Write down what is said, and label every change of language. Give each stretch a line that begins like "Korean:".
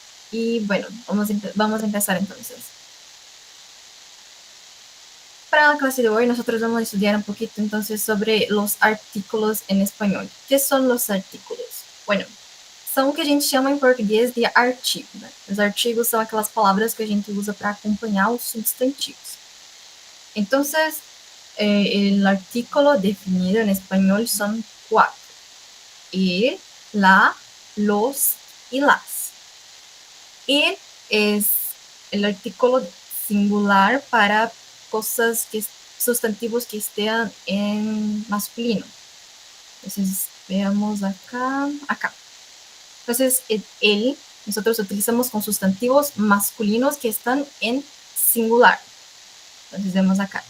Spanish: Y bueno, vamos a empezar entonces. Para la clase de hoy, nosotros vamos a estudiar un poquito entonces sobre los artículos en español. ¿Qué son los artículos?
Portuguese: Bueno, são o que a gente chama em português de artigo. Né? Os artigos são aquelas palavras que a gente usa para acompanhar os substantivos. Então, o artículo definido em espanhol são 4.
Spanish: El, la, los y las. El es el artículo singular para cosas sustantivos que estén en masculino. Entonces, veamos acá. Entonces, el, nosotros utilizamos con sustantivos masculinos que están en singular. Entonces, vemos acá.